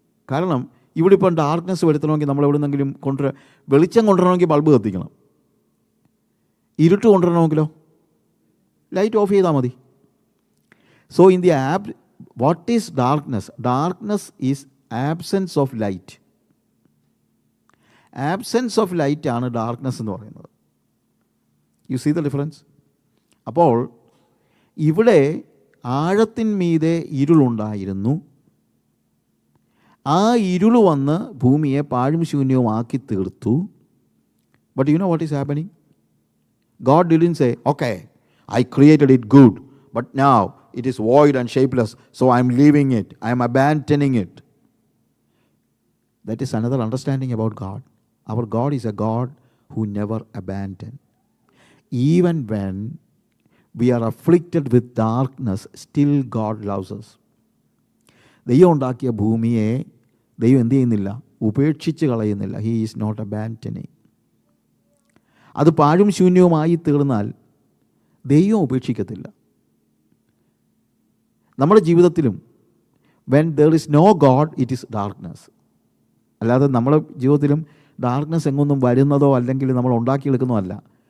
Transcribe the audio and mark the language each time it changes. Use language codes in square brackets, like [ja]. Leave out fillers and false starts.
[ml] കാരണം ഇവിടെ ഇപ്പം ഡാർക്ക്നെസ് വരുത്തണമെങ്കിൽ നമ്മൾ എവിടെ നിന്നെങ്കിലും വെളിച്ചം കൊണ്ടുവരണമെങ്കിൽ ബൾബ് കത്തിക്കണം, ഇരുട്ട് കൊണ്ടുവരണമെങ്കിലോ ലൈറ്റ് ഓഫ് ചെയ്താൽ മതി. [en] So in the what is darkness? Darkness is absence of light. Absence of light ആണ് darkness [ml] എന്ന് പറയുന്നത്. [en] You see the difference? [ml] അപ്പോൾ ഇവിടെ ആഴത്തിന്മീതെ ഇരുളുണ്ടായിരുന്നു, ആ ഇരുൾ വന്ന് ഭൂമിയെ പാഴും ശൂന്യവുമാക്കി തീർത്തു. [en] But you know what is happening? God didn't say, okay, I created it good, but now it is void and shapeless, so I am leaving it, I am abandoning it. That is another understanding about God. Our God is a God who never abandoned. Even when we are afflicted with darkness, still God loves us. [ml] ദൈവം ഉണ്ടാക്കിയ ഭൂമിയെ ദൈവം എന്ത് ചെയ്യുന്നില്ല? ഉപേക്ഷിച്ച് കളയുന്നില്ല. [en] He is not abandoning. [ml] അത് പാഴും ശൂന്യവുമായി തീർന്നാൽ ദൈവം ഉപേക്ഷിക്കത്തില്ല. നമ്മുടെ ജീവിതത്തിലും [en] when there is no God, it is darkness. [ml] അല്ലാതെ നമ്മുടെ ജീവിതത്തിലും ഡാർക്ക്നെസ് എങ്ങൊന്നും വരുന്നതോ അല്ലെങ്കിൽ നമ്മൾ ഉണ്ടാക്കിയെടുക്കുന്നതോ അല്ല.